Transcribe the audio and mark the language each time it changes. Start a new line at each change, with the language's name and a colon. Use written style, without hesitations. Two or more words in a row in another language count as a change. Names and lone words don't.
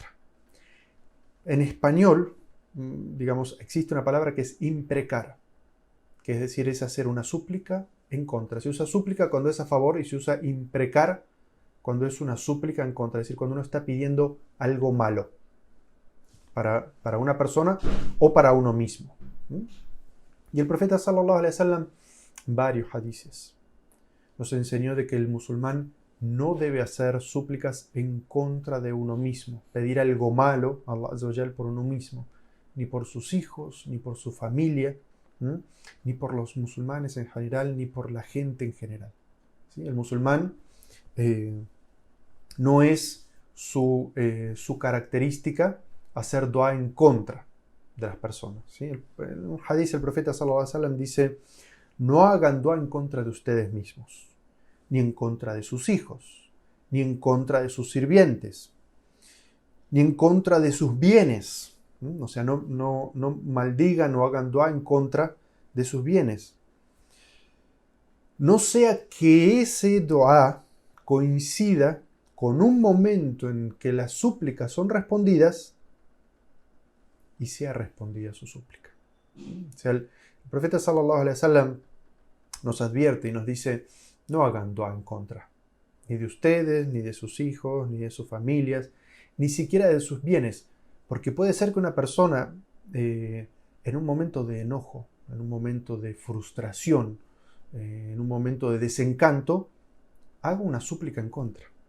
Spanish: En español, digamos, existe una palabra que es imprecar, que es decir, es hacer una súplica en contra. Se usa súplica cuando es a favor y se usa imprecar cuando es una súplica en contra, es decir, cuando uno está pidiendo algo malo para una persona o para uno mismo. Y el profeta
Arabic: صلى الله عليه وسلم,
Spanish: varios hadices, nos enseñó de que el musulmán no debe hacer súplicas en contra de uno mismo, pedir algo malo a
Arabic: الله عز وجل
Spanish: por uno mismo, ni por sus hijos, ni por su familia, ni por los musulmanes en general, ni por la gente en general. ¿Sí? El musulmán no es su característica hacer dua en contra de las personas. ¿Sí? En un hadith el profeta
Arabic: صلى الله عليه وسلم
Spanish: dice: no hagan dua en contra de ustedes mismos, ni en contra de sus hijos, ni en contra de sus sirvientes, ni en contra de sus bienes. O sea, no maldigan o hagan dua en contra de sus bienes. No sea que ese dua coincida con un momento en que las súplicas son respondidas y sea respondida su súplica. O sea, el profeta
Arabic: صلى الله عليه وسلم
Spanish: nos advierte y nos dice: no hagan dua en contra, ni de ustedes, ni de sus hijos, ni de sus familias, ni siquiera de sus bienes, porque puede ser que una persona en un momento de enojo, en un momento de frustración, en un momento de desencanto, haga una súplica en contra.